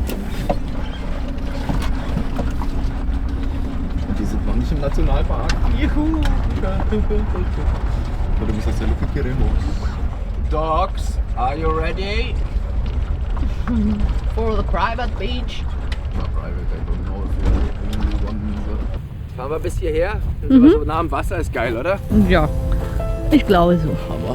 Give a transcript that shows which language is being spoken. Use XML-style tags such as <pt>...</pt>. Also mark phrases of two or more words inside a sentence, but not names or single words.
<de>Und die sind noch nicht im Nationalpark. Juhu!</de> <es>Podemos hacer lo que queremos.</es> <en>Dogs, are you ready? For the private beach. Not private, I don't know if you only one.</en> <de>Fahren wir bis hierher? So nah am Wasser ist geil, oder? Ja, ich glaube so. Hammer.</de>